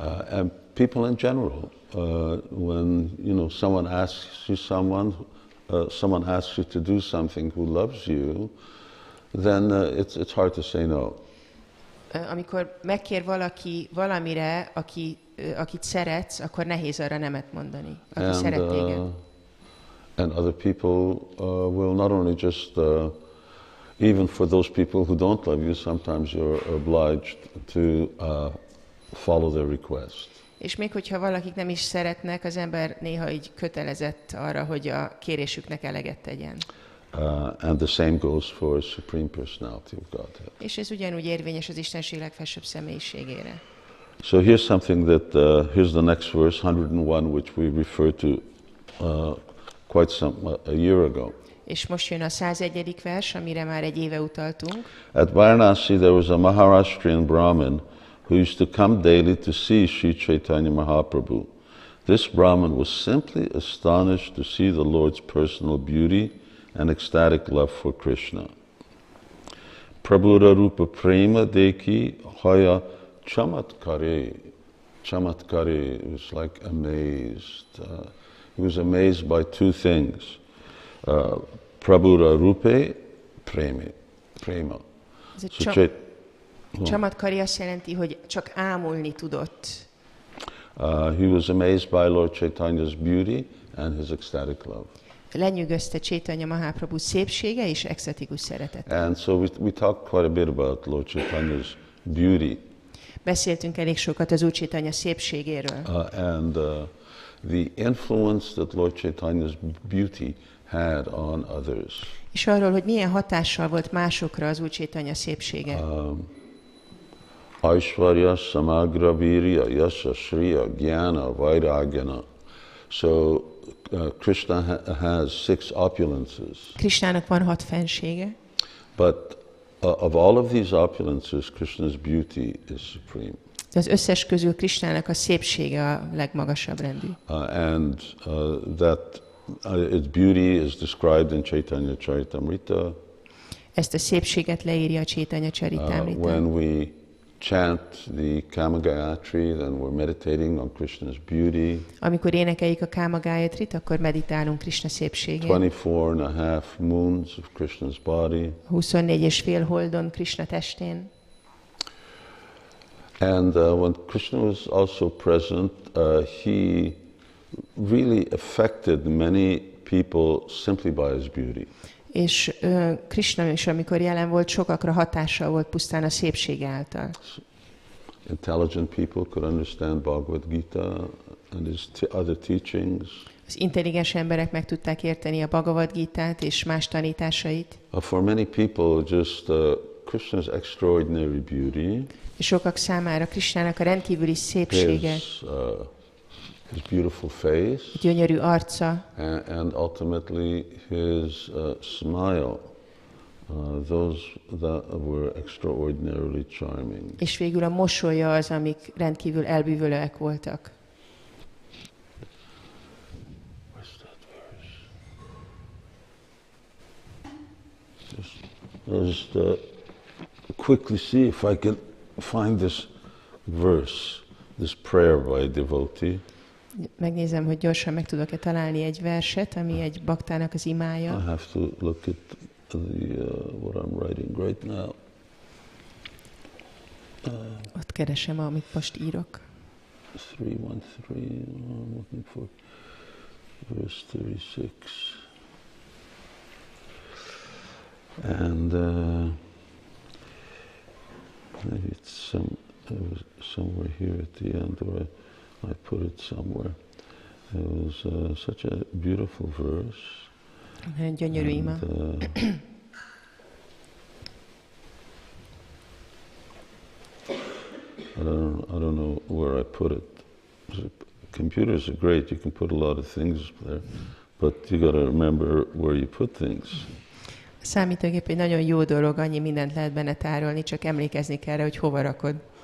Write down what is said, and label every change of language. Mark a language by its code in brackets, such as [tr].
[en] And people in general, when someone asks you someone asks you to do something who loves you, then it's hard to say no. [hu] Amikor megkér valaki valamire, akit szeretsz, akkor nehéz arra nemet mondani, aki szeret téged. [en] And other people will not only just, even for those people who don't love you, sometimes you're obliged to follow their request. [hu] És még hogyha valakik nem is szeretnek, az ember néha így kötelezett arra, hogy a kérésüknek eleget tegyen. [en] And the same goes for a supreme personality of Godhead. [hu] És ez ugyanúgy érvényes az Istenség legfelsőbb személyiségére. [en] So here's something that, here's the next verse, 101, which we referred to a year ago. [hu] És most jön a 101. vers, amire már egy éve utaltunk. [en] At Vārānasī there was a Maharashtrian Brahmin who used to come daily to see Sri Caitanya Mahaprabhu. This Brahmin was simply astonished to see the Lord's personal beauty and ecstatic love for Krishna. [bn] Prabhura Rupa Prema Deki Haya Chamatkare. [en] Chamatkare was like amazed. He was amazed by two things. [bn] Prabhura Rupe Prema. [hu] Chamatkari azt jelenti, hogy csak ámulni tudott. [en] He was amazed by Lord Chaitanya's beauty and his ecstatic love. [hu] Lenyűgözte Caitanya Mahaprabhu szépsége és extatikus szeretete. [en] And so we talked quite a bit about Lord Chaitanya's beauty. [hu] Beszéltünk elég sokat az Úr Caitanya szépségéről. [en] And the influence that Lord Chaitanya's beauty had on others. [hu] És arról, hogy milyen hatással volt másokra az Úr Caitanya szépsége. [sa] Aishwarya, Samagra, Virya, Yasha, Shriya, Jnana, Vairagyana. [en] So Krishna has 6 opulences. [hu] Krishnának van 6 fensége. [en] But of all of these opulences, Krishna's beauty is supreme. [hu] De az összes közül Krishnának a szépsége a legmagasabb rendű. [en] And that its beauty is described in Caitanya Charitamrita. [hu] Ezt a szépséget leírja a Caitanya Charitamrita. [en] When we chant the Kama Gayatri, then we're meditating on Krishna's beauty. [hu] Amikor énekeljük a Kama Gayatrit, akkor meditálunk Krishna szépségén. [en] 24.5 moons of Krishna's body. [hu] 24,5 holdon Krishna testén. [en] And when Krishna was also present, he really affected many people simply by his beauty. [hu] És Krishna is, amikor jelen volt, sokakra hatással volt pusztán a szépsége által. [en] Intelligent people could understand Bhagavad Gita and his other teachings. [hu] Az intelligens emberek meg tudták érteni a Bhagavad Gitát és más tanításait. [en] For many people, just Krishna's extraordinary beauty. [hu] És sokak számára Krishnának a rendkívüli szépsége. [en] His beautiful face, [hu] gyönyörű arca, [en] and ultimately his smile, those that were extraordinarily charming. [hu] És végül a mosolya az, amik rendkívül elbűvölőek voltak. [en] Where's that verse? Just quickly see if I can find this verse, this prayer by a devotee. [hu] Megnézem, hogy gyorsan meg tudok-e találni egy verset, ami egy baktának az imája. [en] I have to look at what I'm writing right now. [hu] Ott keresem, amit most írok. [en] 313, I'm looking for verse 36. And maybe it's somewhere here at the end, or I put it somewhere. It was such a beautiful verse. [hu] Gyönyörű ima. [en] I don't know where I put it. Computers are great. You can put a lot of things there, but you got to remember where you put things. [hu] A számítógép egy nagyon jó dolog, annyi mindent lehet benne tárolni, csak emlékezni kell rá, hogy hova rakod.